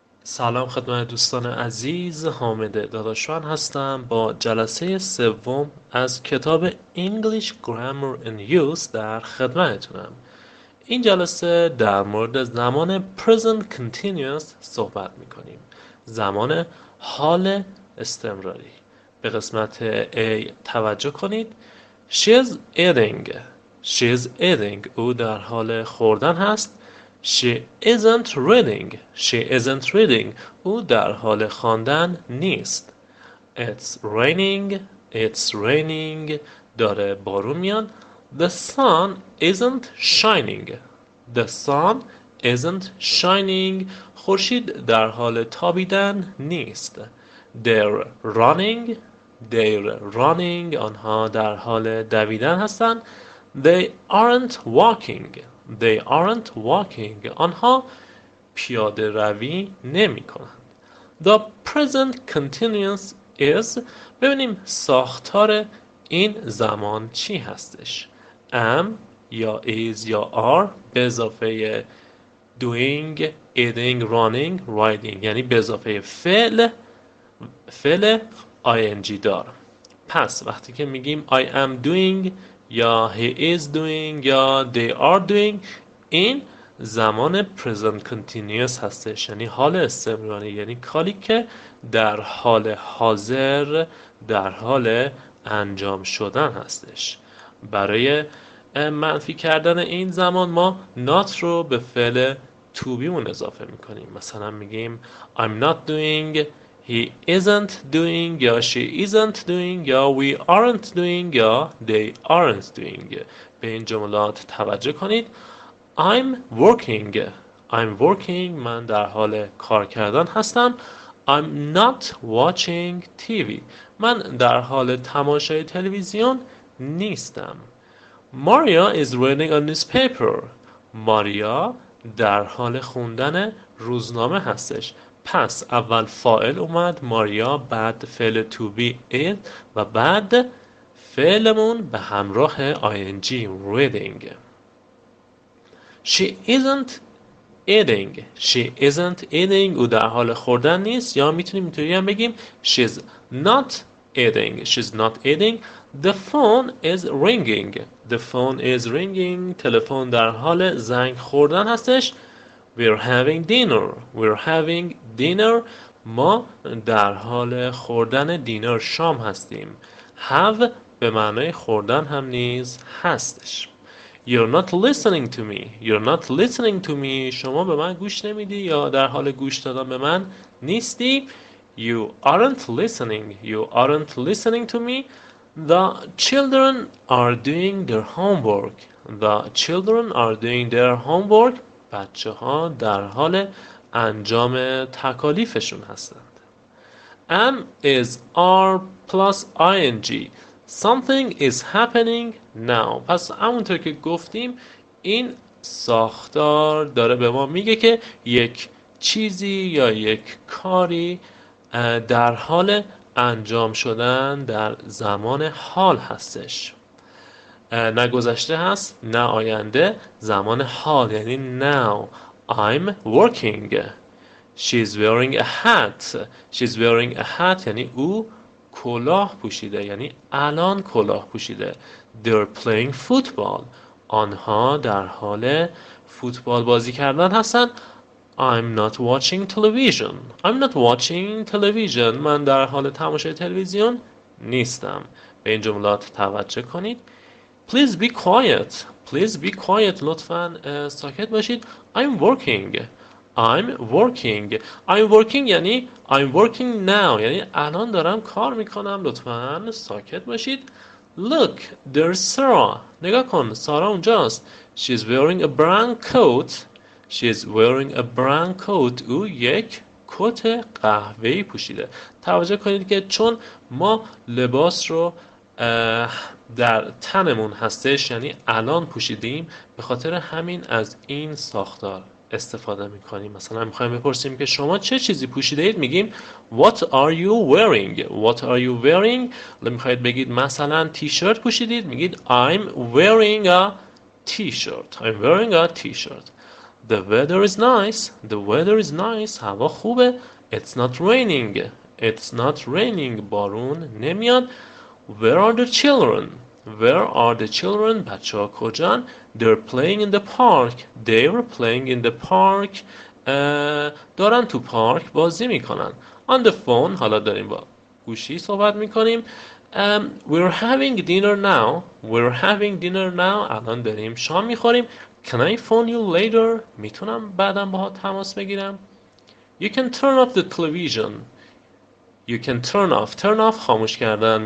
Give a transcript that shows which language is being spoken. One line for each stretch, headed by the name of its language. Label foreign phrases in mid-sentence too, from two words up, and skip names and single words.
Persian: سلام خدمت دوستان عزیز، حامد داداشوان هستم با جلسه سوم از کتاب English Grammar and Use در خدمتتونم. این جلسه در مورد زمان
English: Present Continuous
Persian: صحبت میکنیم، زمان حال استمراری. به قسمت A توجه کنید.
English: She is eating. She is eating.
Persian: او در حال خوردن هست.
English: She isn't reading. She isn't reading.
Persian: او در حال خواندن نیست.
English: It's raining. It's raining.
Persian: داره بارون میاد.
English: The sun isn't shining. The sun isn't shining.
Persian: خورشید در حال تابیدن نیست.
English: They're running. They're running.
Persian: آنها در حال دویدن هستند.
English: They aren't walking. They aren't walking.
Persian: آنها پیاده روی نمی کنند.
English: The present continuous is.
Persian: ببینیم ساختار این زمان چی هستش.
English: am یا is یا are
Persian: به اضافه
English: doing, eating, running, riding،
Persian: یعنی به اضافه فعل ing دار. پس وقتی که میگیم
English: I am doing یا he is doing یا they are doing،
Persian: این زمان
English: present continuous
Persian: هستش، یعنی حال استمراری، یعنی کاری که در حال حاضر در حال انجام شدن هستش. برای منفی کردن این زمان ما not رو به فعل
English: to be
Persian: مون اضافه میکنیم. مثلا میگیم
English: I'm not doing، he isn't doing یا she isn't doing یا we aren't doing یا they aren't doing.
Persian: به این جملات توجه کنید.
English: I'm working. I'm working.
Persian: من در حال کار کردن هستم.
English: I'm not watching TV.
Persian: من در حال تماشای تلویزیون نیستم.
English: Maria is reading a newspaper.
Persian: ماریا در حال خوندن روزنامه هستش. پس اول فاعل اومد ماریا، بعد فعل
English: to be is
Persian: و بعد فعلمون به همراه
English: ing reading. She isn't eating. She isn't eating.
Persian: او در حال خوردن نیست. یا میتونیم اینطوری هم بگیم
English: she's not eating. She's not eating. The phone is ringing. The phone is ringing.
Persian: تلفن در حال زنگ خوردن هستش.
English: We're having dinner. We're having dinner.
Persian: ما در حال خوردن دینر شام هستیم. Have به معنای خوردن هم نیز هستش.
English: You're not listening to me. You're not listening to me.
Persian: شما به من گوش نمیدی یا در حال گوش دادن به من نیستی.
English: You aren't listening. You aren't listening to me. The children are doing their homework. The children are doing their homework.
Persian: بچه ها در حال انجام تکالیفشون هستند.
English: Am is are plus ing. Something is happening now.
Persian: پس همونطور که گفتیم این ساختار داره به ما میگه که یک چیزی یا یک کاری در حال انجام شدن در زمان حال هستش. نه گذشته هست نه آینده، زمان حال یعنی now.
English: I'm working. She's wearing a hat. She's wearing a hat
Persian: یعنی او کلاه پوشیده، یعنی الان کلاه پوشیده.
English: They're playing football.
Persian: آنها در حال فوتبال بازی کردن هستن.
English: I'm not watching television. I'm not watching television.
Persian: من در حال تماشای تلویزیون نیستم. به این جملات توجه کنید.
English: Please be quiet. Please be quiet.
Persian: لطفاً ساکت باشید.
English: I'm working. I'm working. I'm working یعنی I'm working now
Persian: یعنی الان دارم کار میکنم. لطفاً ساکت باشید.
English: Look, there's Sarah.
Persian: نگاه کن، سارا اونجاست.
English: She's wearing a brown coat. She's wearing a brown coat.
Persian: او یک کت قهوه‌ای پوشیده. توجه کنید که چون ما لباس رو در تنمون هستش یعنی الان پوشیدیم، به خاطر همین از این ساختار استفاده میکنیم. مثلا میخوایم بپرسیم که شما چه چیزی پوشیده اید، میگیم
English: What are you wearing? What are you wearing?
Persian: میخواید بگید مثلا تیشرت پوشیدید، میگید
English: I'm wearing a t-shirt. I'm wearing a t-shirt. The weather is nice. The weather is nice.
Persian: هوا خوبه.
English: It's not raining. It's not raining.
Persian: بارون نمیاد.
English: Where are the children? Where are the children?
Persian: بچه ها کجان؟
English: They're playing in the park. They were playing in the park.
Persian: دارن تو پارک بازی میکنن.
English: On the phone.
Persian: حالا داریم با گوشی صحبت میکنیم.
English: We're having dinner now. We're having dinner now.
Persian: الان داریم شام میخوریم.
English: Can I phone you later?
Persian: میتونم بعداً باها تماس بگیرم.
English: You can turn off the television. You can turn off. Turn off
Persian: خاموش کردن.